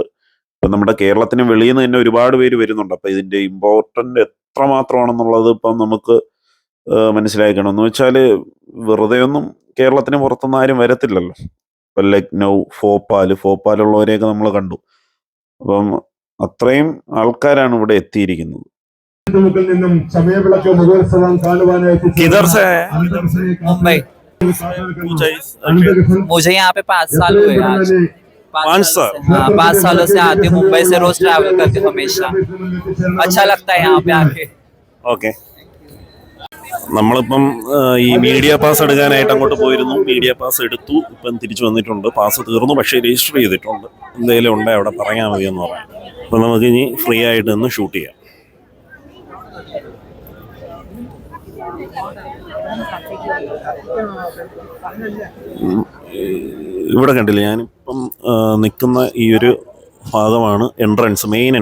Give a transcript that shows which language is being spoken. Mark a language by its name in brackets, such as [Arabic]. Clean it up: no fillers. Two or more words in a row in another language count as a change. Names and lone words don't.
[Malayalam] ഇപ്പം നമ്മുടെ കേരളത്തിന് വെളിയിൽ നിന്ന് തന്നെ ഒരുപാട് പേര് വരുന്നുണ്ട്. അപ്പം ഇതിൻ്റെ ഇമ്പോർട്ടൻ്റ് എത്രമാത്രമാണെന്നുള്ളത് ഇപ്പം നമുക്ക് മനസ്സിലാക്കണം. എന്ന് വെച്ചാൽ വെറുതെ ഒന്നും കേരളത്തിന് പുറത്തുനിന്ന് ആരും വരത്തില്ലല്ലോ. ഇപ്പം ലക്നൗ, ഭോപ്പാലുള്ളവരെയൊക്കെ നമ്മൾ കണ്ടു. അപ്പം അത്രയും ആൾക്കാരാണ് ഇവിടെ എത്തിയിരിക്കുന്നത്. [Hindi] मुंबई मुझे यहाँ पे 5 साल हुए आज। 5 साल? हाँ, 5 सालों से आती हूँ मुंबई से, रोज ट्रैवल करती हूँ हमेशा। अच्छा लगता है यहाँ पे आके। [Malayalam] ഓക്കെ, നമ്മളിപ്പം ഈ [English] media pass [Malayalam] എടുക്കാനായിട്ട് അങ്ങോട്ട് പോയിരുന്നു. [English] media pass [Malayalam] എടുത്തു, ഇപ്പം തിരിച്ചു വന്നിട്ടുണ്ട്. പാസ് തീർന്നു, പക്ഷേ രജിസ്റ്റർ ചെയ്തിട്ടുണ്ട്. എന്തെങ്കിലും ഉണ്ടെങ്കിൽ അവിടെ പറയാൻ മതി എന്ന് പറയാം. അപ്പം നമുക്ക് ഇനി ഫ്രീ ആയിട്ട് നിന്ന് ഷൂട്ട് ചെയ്യാം. ഇവിടെ കണ്ടില്ല, ഞാനിപ്പം നിൽക്കുന്ന ഈ ഒരു ഭാഗമാണ് എൻട്രൻസ്, [English] main entrance.